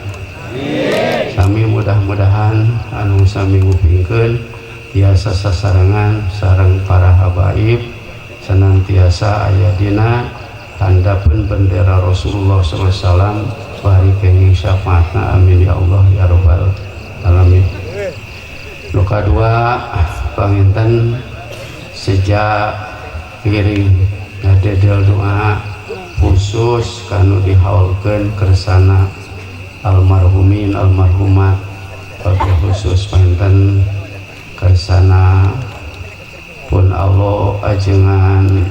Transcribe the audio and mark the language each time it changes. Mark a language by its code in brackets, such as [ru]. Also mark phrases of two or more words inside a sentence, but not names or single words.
[su] Sami mudah-mudahan anu sami ngupingkeun tiasa sasarengan sareng para habaib senantiasa aya dina handapun bendera Rasulullah SAW bari kenging syafaatna, [ar] آمين يا الله يا رب العالمين. [su] Nu kadua panginten sejak kiring ngadedel doa khusus kanu dihaulkeun kersana [ar] المرحومين المرحومات وبالخصوص [su] panginten kersana pun Allah ajengan